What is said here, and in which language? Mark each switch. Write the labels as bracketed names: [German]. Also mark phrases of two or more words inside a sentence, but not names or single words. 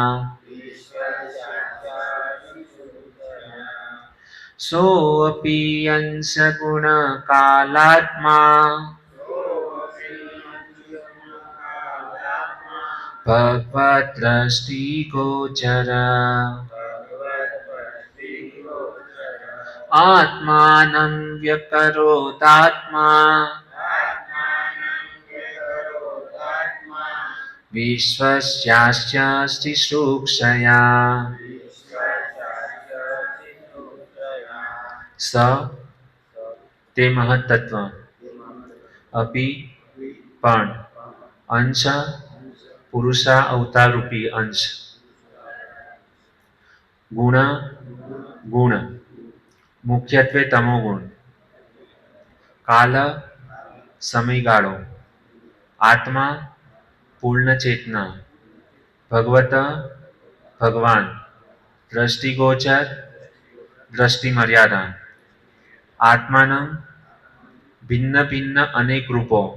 [Sanskrit] सोऽपि अंशगुणकालात्मा भगवद्दृष्टिगोचर आत्मानं व्यकरोतात्मा विश्वस्यास्य शिष्टुक्षया स [Gujarati] તે મહત્તત્વ અપી પણ અંશ પુરુષા અવતાર રૂપી અંશ ગુણ ગુણ મુખ્યત્વે તમોગુણ કાલ સમયગાળો આત્મા પૂર્ણ ચેતના ભગવત ભગવાન દ્રષ્ટિગોચર દ્રષ્ટિ મર્યાદા આત્માનં ભિન્ન ભિન્ન અનેક રૂપો